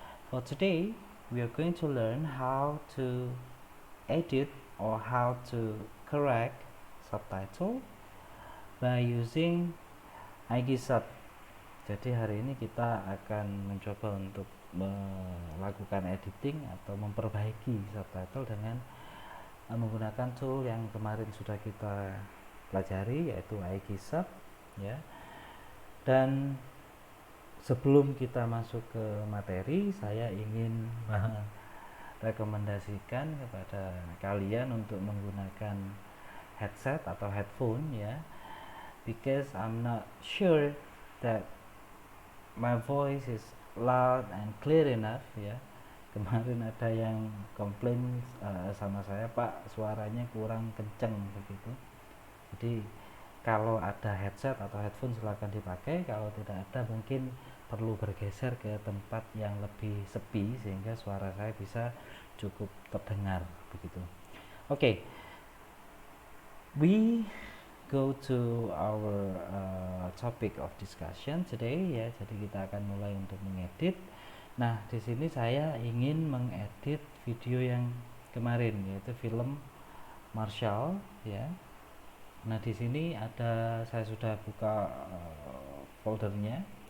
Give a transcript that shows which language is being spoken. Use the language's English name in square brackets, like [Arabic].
[English] For today, we are going to learn how to edit or how to correct subtitle by using iGisub. [Indonesian] Jadi hari ini kita akan mencoba untuk melakukan editing atau memperbaiki subtitle dengan menggunakan tool yang kemarin sudah kita pelajari, yaitu iGisub ya. Dan sebelum kita masuk ke materi, saya ingin merekomendasikan kepada kalian untuk menggunakan headset atau headphone ya, [English] because I'm not sure that my voice is loud and clear enough [Indonesian] ya. Kemarin ada yang komplain sama saya, Pak, suaranya kurang kenceng begitu. Jadi kalau ada headset atau headphone silakan dipakai, kalau tidak ada mungkin perlu bergeser ke tempat yang lebih sepi sehingga suara saya bisa cukup terdengar begitu. Oke. [English] We go to our topic of discussion today ya. [Indonesian] Jadi kita akan mulai untuk mengedit. Nah, di sini saya ingin mengedit video yang kemarin, yaitu film Marshall ya. Nah, di sini saya sudah buka foldernya.